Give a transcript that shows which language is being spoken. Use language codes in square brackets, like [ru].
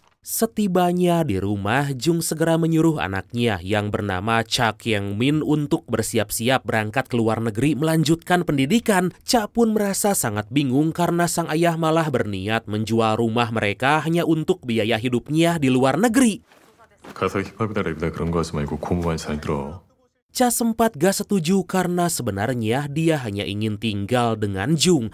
[id] Setibanya di rumah, Jung segera menyuruh anaknya yang bernama Cha Kyung-min untuk bersiap-siap berangkat ke luar negeri melanjutkan pendidikan. Cha pun merasa sangat bingung karena sang ayah malah berniat menjual rumah mereka hanya untuk biaya hidupnya di luar negeri. [ko] 가서 힙합이다 랩이다 그런 거 하지 말고 공부만 잘 들어. [id] Cha sempat gak setuju karena sebenarnya dia hanya ingin tinggal dengan Jung.